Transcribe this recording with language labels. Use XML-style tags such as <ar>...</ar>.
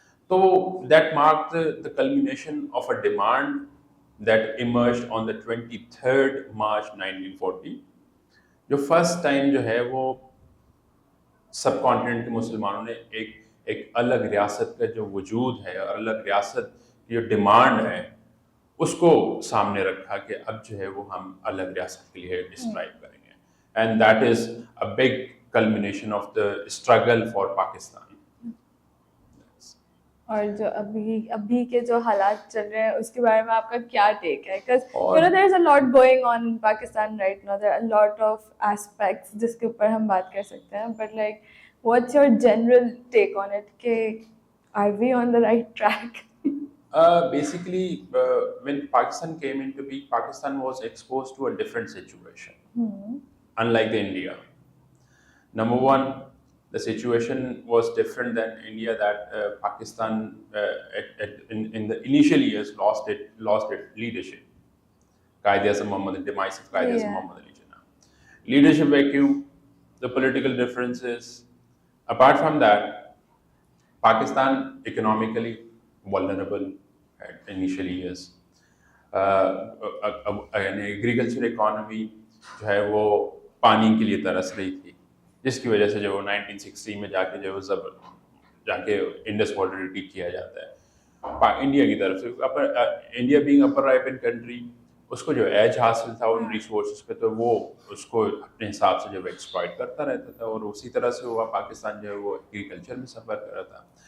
<ur>تو</ur> <en>that marked the culmination of a demand that emerged on the 23rd March 1940,</en> <ur>جو first time جو ہے وہ سب کانٹیننٹ کے مسلمانوں نے ایک الگ ریاست کا جو وجود ہے اور الگ ریاست کی جو ڈیمانڈ ہے اس کو سامنے رکھا کہ اب جو ہے وہ ہم الگ ریاست کے لیے ڈسکرائب کریں گے,</ur> <en>And that is a big culmination of the struggle for Pakistan.</en> <ur>اور جو ابھی کے جو حالات چل رہے ہیں اس کے بارے میں آپ کا کیا ٹیک ہے؟</ur> <en>because you know there is a lot going on in Pakistan right now, there are a lot of aspects</en> <ur>جس کے اوپر ہم بات کر سکتے ہیں,</ur> <en>but like what's your general take on it کہ are we on the right track? Basically when Pakistan came into being, Pakistan was exposed to a different situation, unlike the India. Number one, the situation was different than India, that Pakistan in the initial years lost its leadership. Quaid-e-Azam Muhammad, the demise of Quaid-e-Azam Muhammad Ali Jinnah. Leadership vacuum, the political differences. Apart from that, Pakistan economically vulnerable at initial years. An agriculture economy</en> <ur>جو ہے وہ پانی کے لیے ترس رہی تھی, جس کی وجہ سے جو 1960 میں جا کے جو جا کے انڈس واٹر ریٹریٹ کیا جاتا ہے انڈیا کی طرف سے. انڈیا بینگ اپر رائپن کنٹری, اس کو جو ایج حاصل تھا ان ریسورسز پہ, تو وہ اس کو اپنے حساب سے جو ایکسپلائٹ کرتا رہتا تھا, اور اسی طرح سے ہوا پاکستان جو ہے وہ ایگریکلچر میں سفر کر رہا تھا.</ur>